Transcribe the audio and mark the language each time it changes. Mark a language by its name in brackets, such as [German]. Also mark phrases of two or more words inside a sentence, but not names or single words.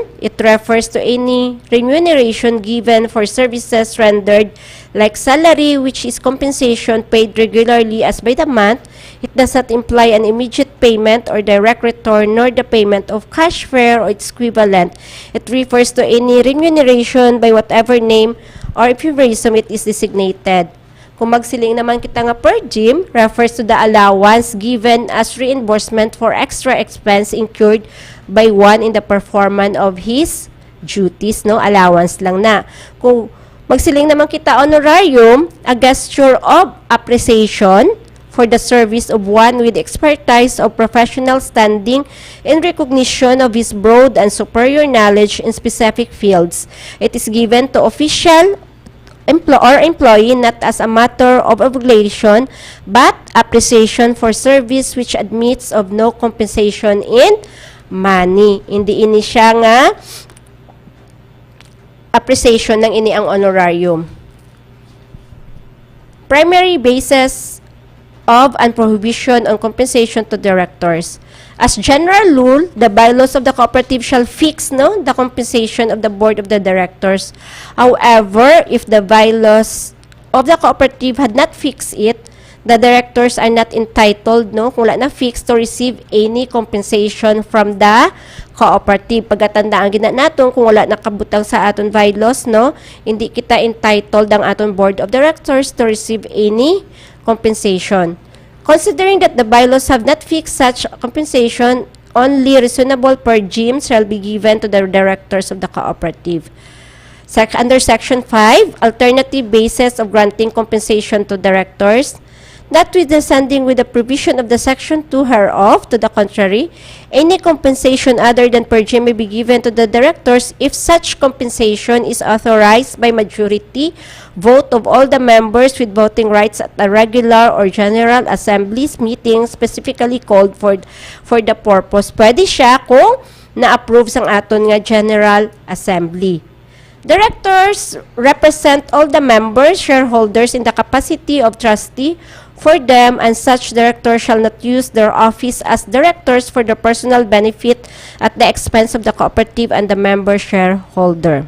[English] It refers to any remuneration given for services rendered like salary, which is compensation paid regularly as by the month. It does not imply an immediate payment or direct return, nor the payment of cash fare or its equivalent. It refers to any remuneration by whatever name or euphemism it is designated. [Hiligaynon] Kung magsiling naman kita nga [English] per diem, refers to the allowance given as reimbursement for extra expense incurred by one in the performance of his duties, [Hiligaynon] no? Allowance lang na. Kung magsiling naman kita honorarium, [English] a gesture of appreciation for the service of one with expertise of professional standing in recognition of his broad and superior knowledge in specific fields. It is given to official or employee not as a matter of obligation but appreciation for service which admits of no compensation in money. [Hiligaynon] Hindi ini siya nga appreciation ng ini ang honorarium. [English] Primary basis of and prohibition on compensation to directors. As general rule, the bylaws of the cooperative shall fix the compensation of the board of the directors. However, if the bylaws of the cooperative had not fixed it, the directors are not entitled, [Hiligaynon] kung wala na [English] fixed, to receive any compensation from the cooperative. [Hiligaynon] Pagkatandaan gina naton, kung wala nakabutang sa aton bylaws, hindi kita entitled ang aton [English] board of directors to receive any compensation. Considering that the bylaws have not fixed such compensation, only reasonable per diem shall be given to the directors of the cooperative. Under Section 5, alternative basis of granting compensation to directors, notwithstanding with the provision of the Section 2 hereof, to the contrary, any compensation other than per diem may be given to the directors if such compensation is authorized by majority vote of all the members with voting rights at a regular or general assemblies meeting specifically called for the purpose. [Hiligaynon] Pwede siya kung na-approve sang aton nga General Assembly. [English] Directors represent all the members, shareholders in the capacity of trustee for them, and such directors shall not use their office as directors for their personal benefit at the expense of the cooperative and the member shareholder.